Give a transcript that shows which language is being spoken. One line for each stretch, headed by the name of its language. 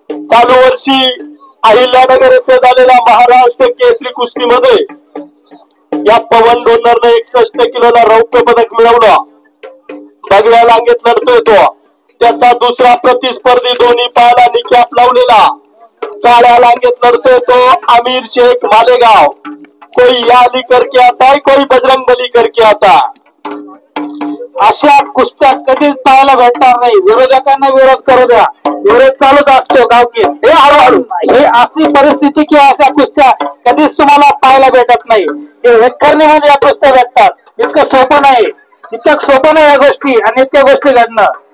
Marathi: चालू वर्षी अहिल्यानगर येथे झालेल्या महाराष्ट्र केसरी कुस्तीमध्ये या पवन डोनरने 61 किलोला रौप्य पदक मिळवलं। भगव्या लांगेत लढतोय तो, त्याचा दुसरा प्रतिस्पर्धी दोन्ही पायाला निकॅप लावलेला काळ्या लांगेत लढतोय तो आमिर शेख मालेगाव।
Hindi: कोई या अली करके आता है, कोई बजरंग बली करके आता।
Marathi: अशा कुस्त्या कधीच पाहायला भेटणार नाही। विरोधकांना विरोध करू द्या, विरोध चालूच असतो गावकी। हे हळूहळू हे अशी परिस्थिती की अशा कुस्त्या कधीच तुम्हाला पाहायला भेटत नाही। हे विखरणीमध्ये या कुस्त्या भेटतात, इतकं सोपं नाही, इतकं सोपं नाही या गोष्टी आणि इतक्या गोष्टी घडणं।